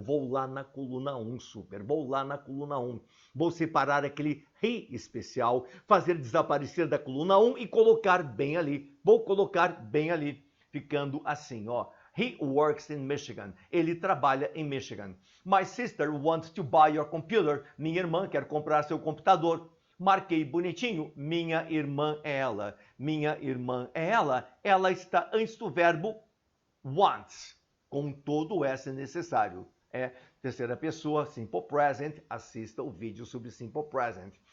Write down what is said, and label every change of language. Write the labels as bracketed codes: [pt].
[pt] Vou lá na coluna 1, super. Vou lá na coluna 1. Vou separar aquele he especial, fazer desaparecer da coluna 1 e colocar bem ali. Vou colocar bem ali. Ficando assim, ó. [en] He works in Michigan. [pt] Ele trabalha em Michigan. [en] My sister wants to buy your computer. [pt] Minha irmã quer comprar seu computador. Marquei bonitinho, minha irmã é ela. Minha irmã é ela. Ela está antes do verbo wants, com todo o S necessário. É terceira pessoa, simple present. Assista o vídeo sobre simple present.